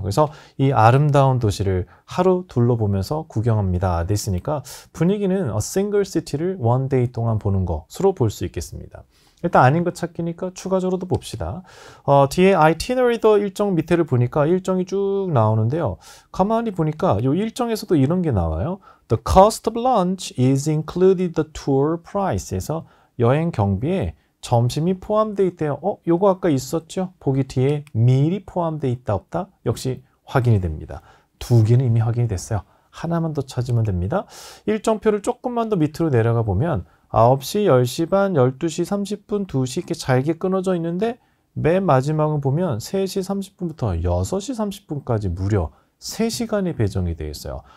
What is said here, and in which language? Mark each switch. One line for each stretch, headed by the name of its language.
Korean: 그래서 이 아름다운 도시를 하루 둘러보면서 구경합니다 됐으니까 분위기는
English: a single city
Korean: 를 one day 동안 보는 것으로 볼 수 있겠습니다. 일단 아닌 것 찾기니까 추가적으로도 봅시다. 뒤에 itinerary도 일정 밑에를 보니까 일정이 쭉 나오는데요. 가만히 보니까 이 일정에서도 이런 게 나와요.
English: The cost of lunch is included the tour price에서
Korean: 여행 경비에 점심이 포함되어 있대요. 요거 아까 있었죠? 보기 뒤에 meal이 포함되어 있다 없다? 역시 확인이 됩니다. 두 개는 이미 확인이 됐어요. 하나만 더 찾으면 됩니다. 일정표를 조금만 더 밑으로 내려가 보면 9시, 10시 반, 12시 30분, 2시 이렇게 잘게 끊어져 있는데 맨 마지막은 보면 3시 30분부터 6시 30분까지 무려 3시간이 배정이 되어 있어요.